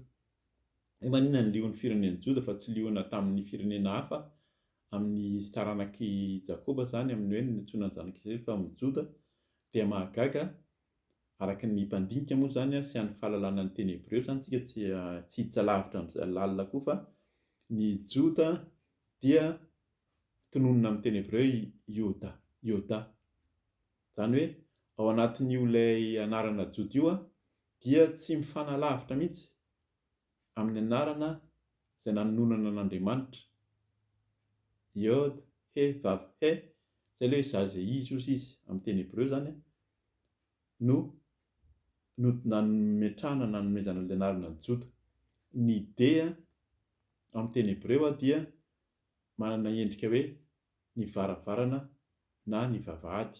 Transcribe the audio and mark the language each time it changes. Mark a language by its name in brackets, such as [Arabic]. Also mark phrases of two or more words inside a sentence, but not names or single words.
[Malagasy] Hoe maninona ny lion'ny firenen'i Joda fa tsy liona tamin'ny firenena hafa amin'ny taranaky Jakoba zany amin'ny hoe nitsoina ny zanak'Israely fa amin'ny Joda dia mahagaga araka ny mpandinika moa zany sy an'ny fahalalana ny teny Hebreo zany tsika tsy hiditra lavitra amin'izay lalina koa fa ny Joda dia tononona amin'ny teny Hebreo Yoda. Zany hoe ao anatin'io ilay anarana Joda io dia tsy mifanalavitra mihitsy amin'ny anarana izay nanonana an'Andriamanitra. [Hebrew] Yod, he, vav, he, [Malagasy] zay le zaze izy ozy izy amin'ny teny Hebreo zany no nametrahana nanomezana an'ilay anarana Joda. Ny dea amin'ny teny Hebreo dia manana endrika hoe ny varavarana na ny vavahady.